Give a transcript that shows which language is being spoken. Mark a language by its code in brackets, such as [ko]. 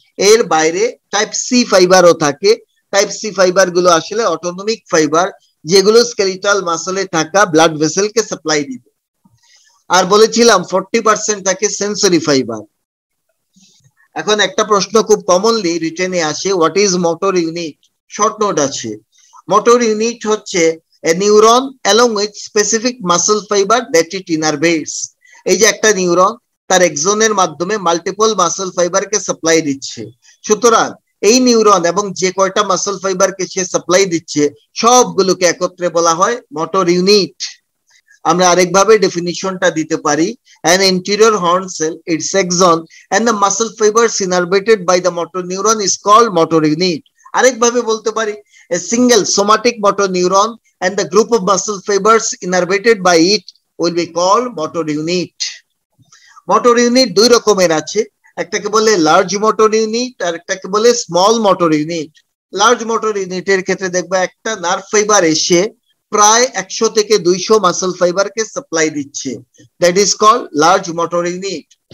[bn] এর বাইরে type C ফাইবারও থাকে। টাইপ সি ফাইবার গুলো আসলে অটোনমিক ফাইবার, যেগুলো স্কেলিটাল মাসলে থাকা ব্লাড ভেসেলকে সাপ্লাই দিবে। আর বলেছিলাম 40% থাকে সেন্সরি ফাইবার। এখন একটা প্রশ্ন খুব কমনলি রিটেনে আসে, [en] What is motor unit? [bn] Short note আছে। মোটর ইউনিট হচ্ছে [en] a neuron along with specific muscle fiber that it innervates. [bn] এই যে একটা নিউরন তার এক্সনের মাধ্যমে মাল্টিপল মাসল ফাইবারকে সাপ্লাই দিচ্ছে, সুতরাং এই নিউরন এবং যে কয়টা মাসল ফাইবারকে সে সাপ্লাই দিচ্ছে সবগুলোকে একত্রে বলা হয় মোটর ইউনিট। আমরা আরেকভাবে ডেফিনিশনটা দিতে পারি, [en] an anterior horn cell, its axon and the muscle fibers innervated by the motor neuron is called motor unit. [bn] আরেকভাবে বলতে পারি, [en] a single somatic motor neuron and the group of muscle fibers innervated by it will be called motor unit. [bn] Motor unit দুই রকমের আছে, একটাকে বলে large motor unit আর একটাকে বলে small motor unit. Large motor ইউনিটের ক্ষেত্রে দেখবে একটা নার্ভ ফাইবার এসে প্রায় 100 থেকে 200 মাসল ফাইবারকে সাপ্লাই দিচ্ছে, [en] That is called large motor unit.